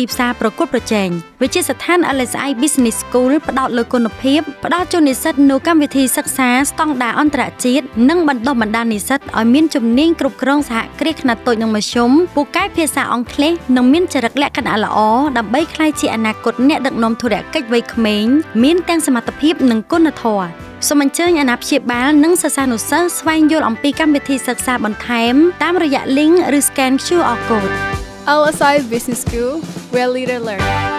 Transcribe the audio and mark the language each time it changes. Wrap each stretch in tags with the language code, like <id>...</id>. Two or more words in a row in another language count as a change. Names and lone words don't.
<km>ផ្សារប្រកួតប្រជែងវិទ្យាស្ថាន LSI Business School ផ្ដោតលើគុណភាពផ្ដល់ជូននិស្សិតនូវកម្មវិធីសិក្សាស្តង់ដារអន្តរជាតិនិងបណ្ដុះបណ្ដាលនិស្សិតឲ្យមានជំនាញគ្រប់គ្រងសហគ្រាសខ្នាតតូចនិងមធ្យមពូកែភាសាអង់គ្លេសនិងមានចរិតលក្ខណៈល្អដើម្បីក្លាយជាអនាគតអ្នកដឹកនាំធុរកិច្ចវ័យក្មេងមានទាំងសមត្ថភាពនិងគុណធម៌សូមអញ្ជើញអាណាព្យាបាលនិងសិស្សានុសិស្សស្វែងយល់អំពីកម្មវិធីសិក្សាបន្ថែមតាមរយៈ link ឬ</km> <en>scan QR code LSI Business School, where leaders learn.</en>